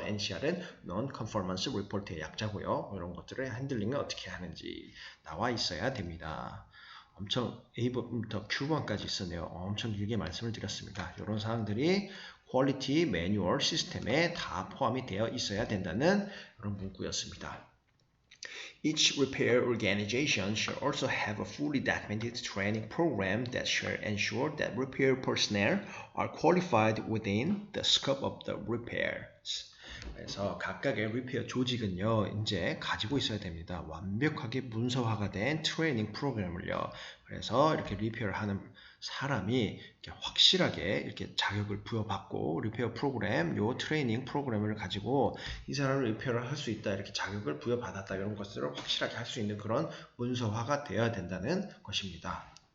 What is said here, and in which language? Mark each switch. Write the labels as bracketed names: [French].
[Korean] NCR은 non-conformance report의 약자고요. 이런 것들을 핸들링을 어떻게 하는지 나와 있어야 됩니다. 엄청 A번부터 Q번까지 있었네요. 엄청 길게 말씀을 드렸습니다. 이런 사항들이 퀄리티 매뉴얼 시스템에 다 포함이 되어 있어야 된다는 그런 문구였습니다. [English] Each repair organization shall also have a fully documented training program that shall ensure that repair personnel are qualified within the scope of the repairs. [Korean] 그래서 각각의 리페어 조직은요 이제 가지고 있어야 됩니다. 완벽하게 문서화가 된 트레이닝 프로그램을요. 그래서 이렇게 리페어를 하는 사람이 이렇게 확실하게 이렇게 자격을 부여받고 리페어 프로그램, 요 트레이닝 프로그램을 가지고 이 사람을 리페어를 할 수 있다 이렇게 자격을 부여받았다 이런 것들을 확실하게 할 수 있는 그런 문서화가 되어야 된다는 것입니다.